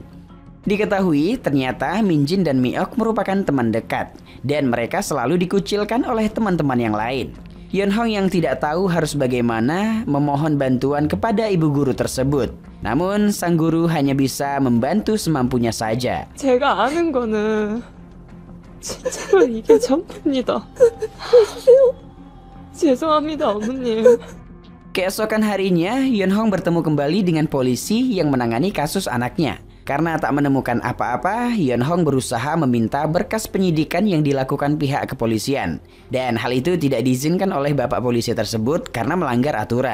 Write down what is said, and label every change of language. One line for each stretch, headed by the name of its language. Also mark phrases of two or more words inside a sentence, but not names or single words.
Indonesian: Diketahui, ternyata Min-jin dan Mi-ok merupakan teman dekat, dan mereka selalu dikucilkan oleh teman-teman yang lain. Yeon-hong yang tidak tahu harus bagaimana memohon bantuan kepada ibu guru tersebut. Namun, sang guru hanya bisa membantu semampunya saja.
Korean: 제가 아는 거는 진짜로 이게 전부입니다. 죄송합니다, 어머님.
Indonesian: Keesokan harinya, Yeon-hong bertemu kembali dengan polisi yang menangani kasus anaknya. Karena tak menemukan apa-apa, Yeon-hong berusaha meminta berkas penyidikan yang dilakukan pihak kepolisian. Dan hal itu tidak diizinkan oleh bapak polisi tersebut karena melanggar aturan.